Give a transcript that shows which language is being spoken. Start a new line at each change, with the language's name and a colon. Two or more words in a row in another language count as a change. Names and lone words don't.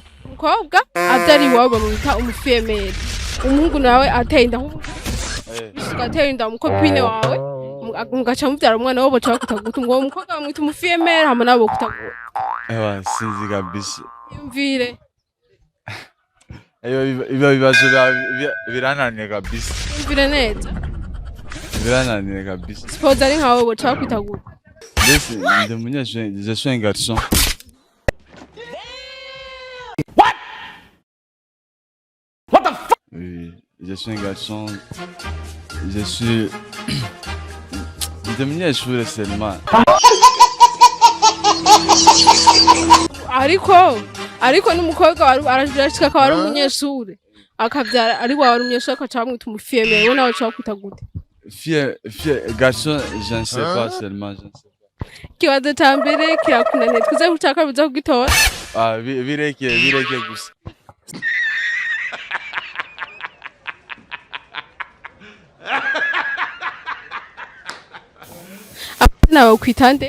Rundi: umukobwa avyariye iwawe bamwita umufiyemere umuhungu nawe ateye inda ateye inda umukopine wawe mugaca muvyara umwana wabo baca bakuta gute ngo umukobwa bamwita umufiyemere hama nabo bakuta gute ewa sinzi kabisa yumvire ibibazo birananiye kabisa yumvire neza birananiye kabisa suppose ari nkawe baca bakuta gute mbese ndi munyeshure
French: je suis un garçon. Oui, je suis un garçon. Je suis. Munyeshure seulement.
Rundi: ariko n'umukobwa arashika akaba ari umunyeshure akavyara ari wawe ari umunyeshure akaca bamwita umufiyemere we nawe uca bakwita gute
French: Garçon, je ne sais pas seulement, je ne sais pas.
Rundi: Ikibazo ca mbere kirakunaniye twize gucaka biza kugitora Bireke gusa. nawe kwitande